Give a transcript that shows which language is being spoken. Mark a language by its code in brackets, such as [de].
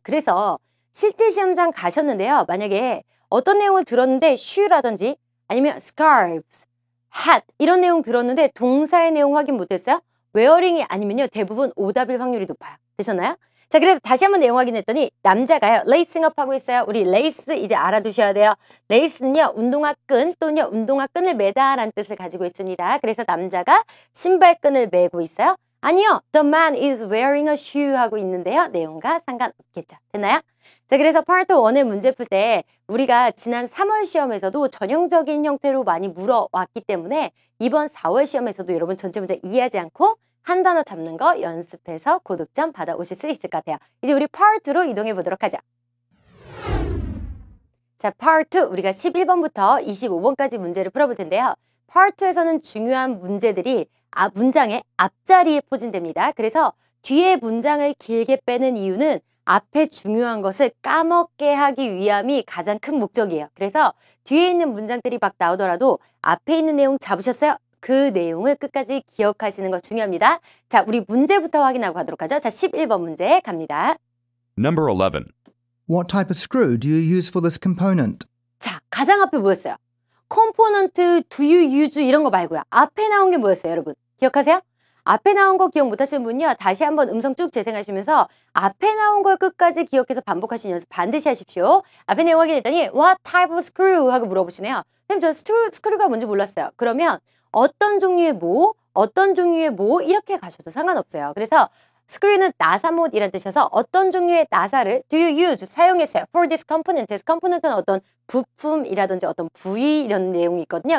[ko] 그래서 실제 시험장 가셨는데요. 만약에 어떤 내용을 들었는데 shoe라든지 아니면 scarves, hat 이런 내용 들었는데 동사의 내용 확인 못했어요? wearing이 아니면요. 대부분 오답일 확률이 높아요. 되셨나요? 자, 그래서 다시 한번 내용 확인했더니 남자가요. 레이싱 업 하고 있어요. 우리 레이스 이제 알아두셔야 돼요. 레이스는요. 운동화 끈 또는요. 운동화 끈을 매다라는 뜻을 가지고 있습니다. 그래서 남자가 신발끈을 매고 있어요. 아니요. [en] The man is wearing a shoe [ko] 하고 있는데요. 내용과 상관없겠죠. 됐나요? 자, 그래서 파트 1의 문제 풀 때 우리가 지난 3월 시험에서도 전형적인 형태로 많이 물어왔기 때문에 이번 4월 시험에서도 여러분 전체 문제 이해하지 않고 한 단어 잡는 거 연습해서 고득점 받아오실 수 있을 것 같아요. 이제 우리 Part 2로 이동해 보도록 하죠. 자, Part 2 우리가 11번부터 25번까지 문제를 풀어볼 텐데요. Part 2에서는 중요한 문제들이 문장의 앞자리에 포진됩니다. 그래서 뒤에 문장을 길게 빼는 이유는 앞에 중요한 것을 까먹게 하기 위함이 가장 큰 목적이에요. 그래서 뒤에 있는 문장들이 막 나오더라도 앞에 있는 내용 잡으셨어요? 그 내용을 끝까지 기억하시는 거 중요합니다. 자, 우리 문제부터 확인하고 가도록 하죠. 자, 11번 문제 갑니다. [en] Number 11. What type of screw do you use for this component? [ko] 자, 가장 앞에 뭐였어요? 컴포넌트, [en] do you use [ko] 이런 거 말고요. 앞에 나온 게 뭐였어요, 여러분? 기억하세요? 앞에 나온 거 기억 못하시는 분요. 다시 한번 음성 쭉 재생하시면서 앞에 나온 걸 끝까지 기억해서 반복하시는 연습 반드시 하십시오. 앞에 내용 확인했더니 [en] What type of screw? [ko] 하고 물어보시네요. 선생님, 저 스크류가 뭔지 몰랐어요. 그러면 어떤 종류의 뭐 이렇게 가셔도 상관없어요. 그래서 스크류는 나사못이라는 뜻이어서 어떤 종류의 나사를 [en] do you use [ko] 사용했어요. [en] For this component. [ko] this component는 어떤 부품이라든지 어떤 부위 이런 내용이 있거든요.